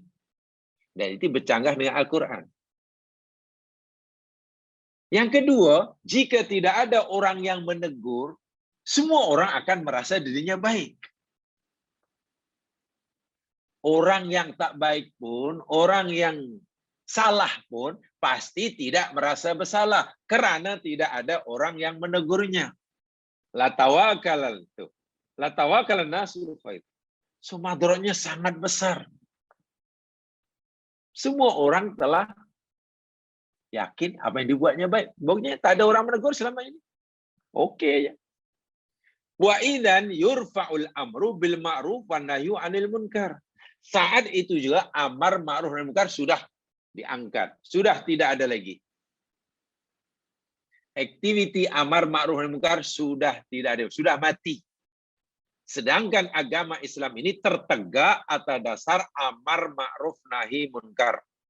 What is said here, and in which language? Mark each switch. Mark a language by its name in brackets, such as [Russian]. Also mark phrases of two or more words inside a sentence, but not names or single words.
[Malay] Dan itu bercanggah dengan Al-Quran. Yang kedua, jika tidak ada orang yang menegur, semua orang akan merasa dirinya baik. Orang yang tak baik pun, orang yang salah pun, pasti tidak merasa bersalah. Kerana tidak ada orang yang menegurnya. La tawakkalan nasul khair. So, madorotnya sangat besar. Semua orang telah yakin apa yang dibuatnya baik. Pokoknya tak ada orang menegur selama ini. Okey aja. [Arabic] وإذا يرفع الأمر بالمعروف والنهي عن المنكر. [Malay] Saat itu juga [Arabic] أمر معروف نهي منكر [Malay] sudah diangkat, sudah tidak ada lagi. Aktiviti [Arabic] أمر معروف نهي منكر [Malay] sudah tidak ada, sudah mati. Sedangkan agama Islam ini tertegak atas dasar [Arabic] أمر معروف نهي منكر.